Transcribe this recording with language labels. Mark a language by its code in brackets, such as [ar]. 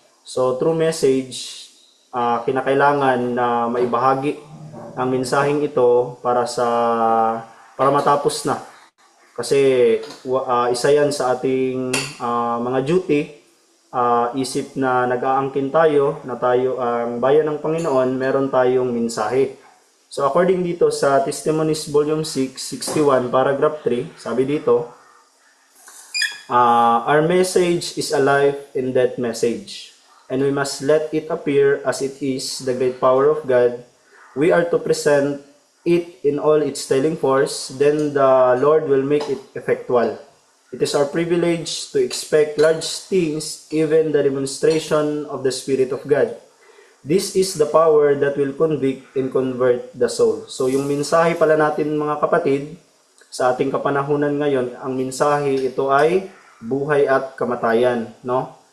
[tl] So through message, kinakailangan na maibahagi ang mensaheng ito para matapos na. Kasi isa yan sa ating mga duty. Isip na nag-aangkin tayo na tayo ang bayan ng Panginoon, meron tayong mensahe. So according dito sa [en] Testimonies Volume 6, 61, paragraph 3, sabi dito, our message is a life and death message, and we must let it appear as it is, the great power of God. We are to present it in all its telling force, then the Lord will make it effectual. It is our privilege to expect large things, even the demonstration of the Spirit of God. This is the power that will convict and convert the soul. [tl] So yung mensahe pala natin mga kapatid, sa ating kapanahunan ngayon, ang mensahe ito ay buhay at kamatayan, no?